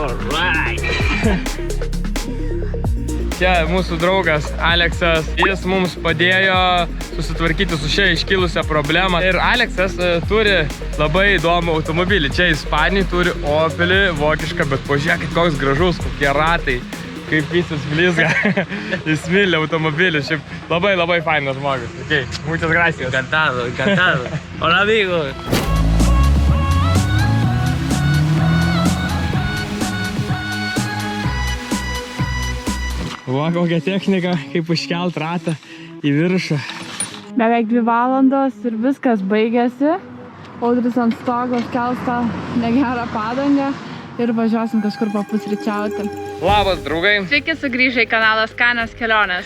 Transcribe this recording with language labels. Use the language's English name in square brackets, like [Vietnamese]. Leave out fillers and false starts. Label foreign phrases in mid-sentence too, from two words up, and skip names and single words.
[Lithuanian] Čia mūsų draugas Aleksas, jis mums padėjo susitvarkyti su šia iškilusią problemą. Ir Aleksas turi labai įdomų automobilį. Čia Ispanijai turi Opelį vokišką, bet pažiūrėkit koks gražus, kokie ratai, kaip visas blizga. Jis myli automobilį, šiaip labai fainas žmogus. [Spanish] Okay. Muchas gracias. Encantado. Hola, amigo. [Lithuanian] Va, kokia technika, kaip užkelt ratą į viršų. Beveik 2 valandos ir viskas baigėsi. Audrius ant stogo kels tą negerą padangą ir važiuosim kažkur papusryčiauti. Labas, draugai. Sveiki sugrįžę į kanalą Skanios kelionės.